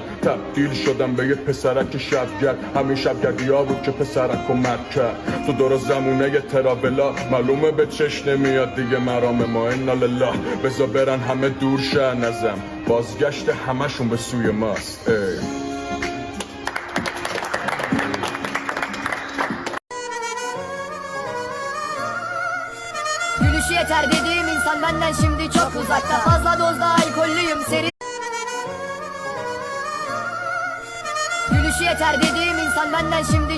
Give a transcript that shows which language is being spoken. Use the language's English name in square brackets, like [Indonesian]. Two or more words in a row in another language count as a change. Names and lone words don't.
[Persian] تبدیل شدم به یه پسرک شبگرد، همین شبگردی ها بود که پسرک و مرد کرد. تو دور زمونه یه ترابلا، معلومه به چش نمیاد دیگه مرام ما. [Arabic] انا لله، [Persian] بزا برن همه دور شه نزم، بازگشت همشون به سوی ماست. [Turkish] Gülüşü yeter dediğim insan benden şimdi çok uzakta. Fazla dozda alkollüyüm seri. Gülüşü yeter dediğim insan benden şimdi çok